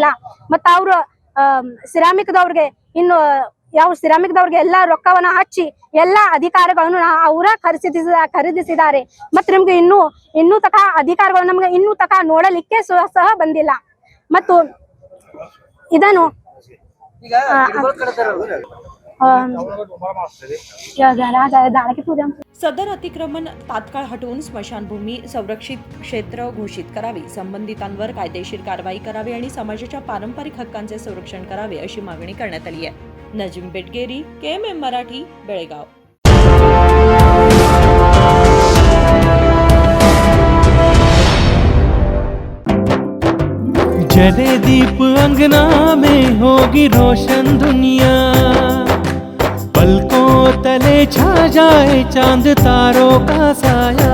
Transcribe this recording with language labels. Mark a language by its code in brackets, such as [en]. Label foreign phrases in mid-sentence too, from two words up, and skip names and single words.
[kn] ಮತ್ತ ಅವ್ರು ಸಿರಾಮಿಕ್ದವ್ರಿಗೆ ಎಲ್ಲ ರೊಕ್ಕವನ್ನ ಹಚ್ಚಿ ಎಲ್ಲ ಅಧಿಕಾರಗಳನ್ನು ಅವರ ಖರೀದಿಸಿದ್ದಾರೆ. ಮತ್ತೆ ನಮ್ಗೆ ಇನ್ನೂ ತಕ ಅಧಿಕಾರಗಳು ನಮ್ಗೆ ಇನ್ನೂ ತಕ ನೋಡಲಿಕ್ಕೆ ಸಹ ಬಂದಿಲ್ಲ. ಮತ್ತು ಇದನ್ನು [mr] सदर अतिक्रमण तात्काळ हटवून स्मशानभूमी संरक्षित क्षेत्र घोषित करावी, संबंधितांवर कायदेशीर कारवाई करावी आणि समाजाच्या पारंपरिक हक्कांचे संरक्षण करावे अशी मागणी करण्यात आली आहे. नजीम बेटगेरी, KMM मराठी, बेळगाव. [hi] जले दीप अंगना में होगी रोशन दुनिया, पलकों तले छा जाए चांद तारों का साया,